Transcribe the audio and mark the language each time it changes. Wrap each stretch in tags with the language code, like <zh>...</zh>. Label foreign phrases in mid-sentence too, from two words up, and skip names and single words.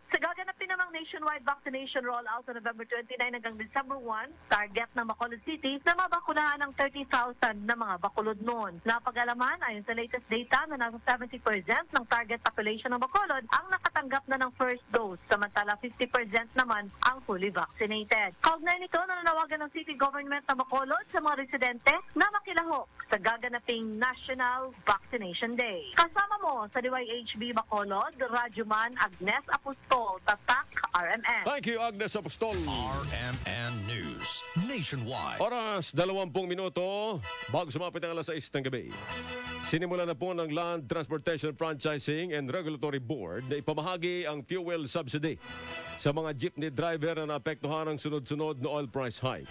<tl>Sa gaganapin namang</tl> <en>nationwide vaccination rollout</en> <tl>sa November 29 hanggang December 1, target ng Bacolod City na mabakunahan ng 30,000 na mga Bacolod noon. Napag-alaman, ayon sa</tl> <en>latest data</en> <tl>na nasa 70% ng</tl> <en>target population</en> <tl>ng Bacolod ang nakatanggap na ng</tl> <en>first dose,</en> <tl>samantala 50% naman ang</tl> <en>fully vaccinated.</en> <tl>Kaugnay nito, nananawagan ng City Government ng Bacolod sa mga residente na makilahok sa gaganaping National Vaccination Day. Kasama mo sa DYHB Bacolod, Radyoman Agnes Apostol, Tatak, RMN.</tl> <en>Thank you, Agnes Apostol. RMN News Nationwide.</en> <tl>Oras, 20 minuto bago sumapit ang alas 6 ng gabi. Sinimula na po ng Land Transportation Franchising and Regulatory Board na ipamahagi ang</tl> <en>fuel subsidy</en> <tl>sa mga</tl> <en>jeepney driver</en> <tl>na naapektuhan ng sunod-sunod na</tl> <en>oil price hike.</en>